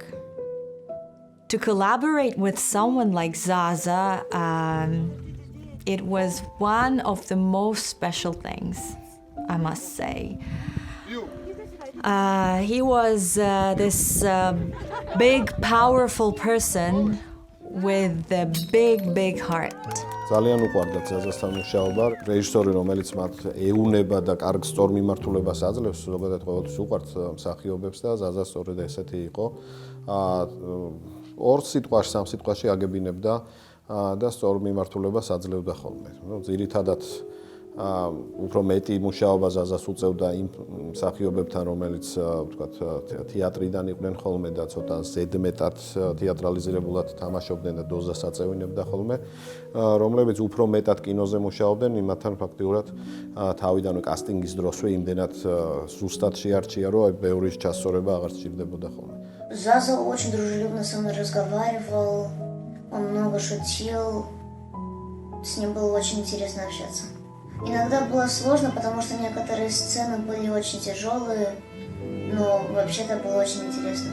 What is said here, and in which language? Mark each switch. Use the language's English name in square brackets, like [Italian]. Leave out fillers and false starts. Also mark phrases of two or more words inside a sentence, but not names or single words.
[English] To collaborate with someone like Zaza, it was one of the most special things, I must say. He was this big, powerful person with a big heart. [Georgian] ძალიან უყვარდათ ზაზასთან მუშაობა. რეჟისორი, რომელიც მათ ეუნება და კარგ სწორ მიმართულებას აძლევს, ზოგადად ყოველთვის უყვართ მსახიობებს და ზაზა სწორედ ესეთი იყო. ორ სიტყვაში, სამ სიტყვაში აგებინებდა და სწორ მიმართულებას აძლევდა ხოლმე. ძირითადად უფრო მეტი მუშაობა ზაზას უწევდა იმ მსახიობებთან, რომელიც ვთქვათ თეატრიდან იყვნენ ხოლმე და ცოტა ზედმეტად თეატრალიზირებულად თამაშობდნენ და დოზას აწევინებდა ხოლმე, რომლებიც უფრო მეტად კინოზე მუშაობდნენ, იმათთან ფაქტიურად თავიდანვე კასტინგის დროსვე იმდენად ზუსტად შეარჩია, რომ ბევრი ჩასწორება აღარ სჭირდებოდა ხოლმე. [Russian] Заза очень дружелюбно со мной разговаривал, он много шутил, с ним было очень интересно общаться. Иногда было сложно, потому что некоторые сцены были очень тяжелые, но вообще-то было очень интересно.